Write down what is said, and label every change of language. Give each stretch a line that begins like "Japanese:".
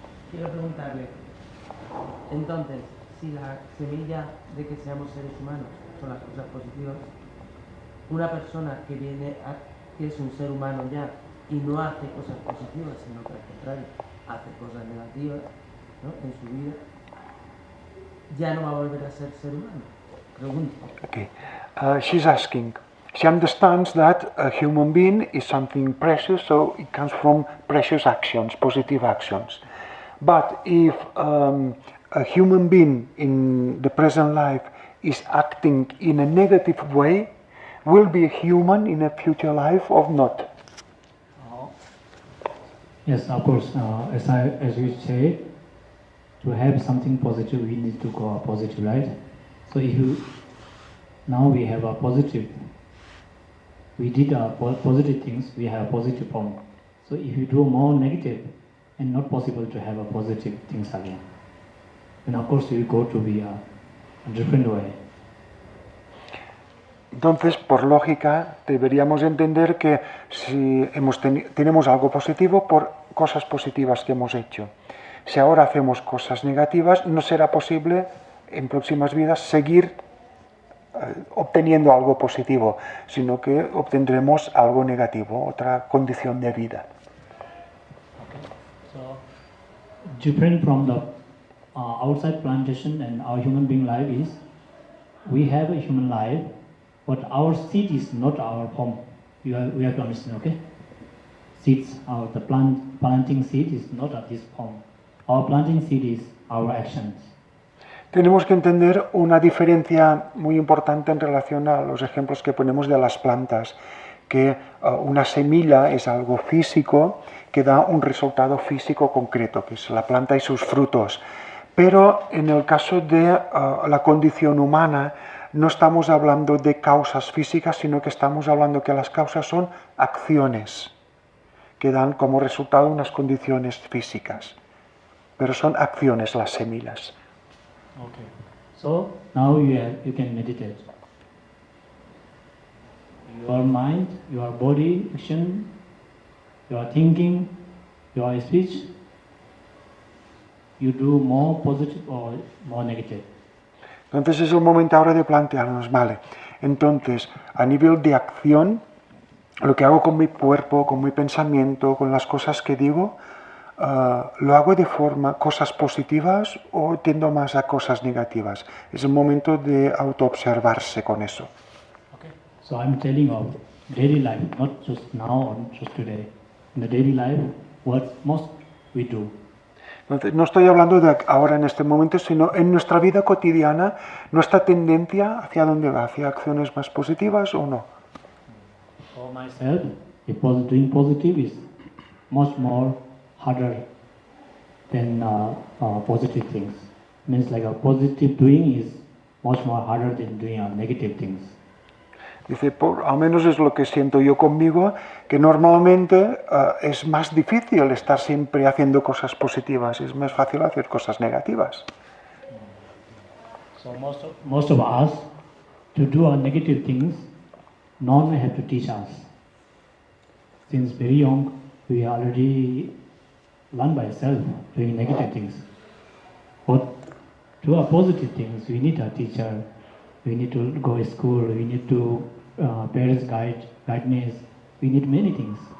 Spanish: Quiero preguntarle, entonces, si la semilla de que seamos seres humanos son las cosas positivas, una persona que es un ser humano ya y no hace cosas positivas, sino que al contrario, hace cosas negativas, ¿no?, en su vida, ya no va a volver a ser humano. Pregunto.
English: Okay. She's asking, she understands that a human being is something precious, so it comes from precious actions, positive actions. But if a human being in the present life is acting in a negative way, will be a human in a future life or not? Yes, of course. As you say, to have something positive, we need to go positive, right? So if you, now we have a positive, we did positive things, we have positive form. So if you do more negative, and not possible to have a positive things again. And of course you go to be a different way.
Spanish: Entonces, por lógica, deberíamos entender que si tenemos algo positivo por cosas positivas que hemos hecho. Si ahora hacemos cosas negativas, no será posible en próximas vidas seguir obteniendo algo positivo, sino que obtendremos algo negativo, otra condición de vida.
English: Okay. So, different from the outside plantation and our human being life is, we have a human life, but our seed is not our home. We have to understand, okay? Seeds, the planting seed is not at this home. Our planting seed is our actions.
Spanish: Tenemos que entender una diferencia muy importante en relación a los ejemplos que ponemos de las plantas, que una semilla es algo físico que da un resultado físico concreto, que es la planta y sus frutos. Pero en el caso de la condición humana, no estamos hablando de causas físicas, sino que estamos hablando que las causas son acciones que dan como resultado unas condiciones físicas. Pero son acciones las semillas.
English: Okay. So now you can meditate. Your mind, your body, action, your thinking, your speech, you do more positive or more negative.
Spanish: Entonces es el momento ahora de plantearnos, vale, entonces a nivel de acción, lo que hago con mi cuerpo, con mi pensamiento, con las cosas que digo, ¿lo hago de forma cosas positivas o tiendo más a cosas negativas? Es el momento de autoobservarse con eso.
English: Okay. So I'm telling of daily life, not just now or just today. In the daily life, what most we do.
Spanish: Entonces, no estoy hablando de ahora en este momento, sino en nuestra vida cotidiana, nuestra tendencia hacia dónde va, hacia acciones más positivas o no.
English: For myself, if doing positive is much more harder than positive things. Means like a positive doing is much more harder than doing negative things.
Spanish: Dice, al menos es lo que siento yo conmigo, que normalmente es más difícil estar siempre haciendo cosas positivas, es más fácil hacer cosas negativas.
English: So most of us, to do our negative things, no one have to teach us. Since very young, we already learn by ourselves doing negative things. But to our positive things, we need a teacher, we need to go to school, we need to parents guidance, we need many things.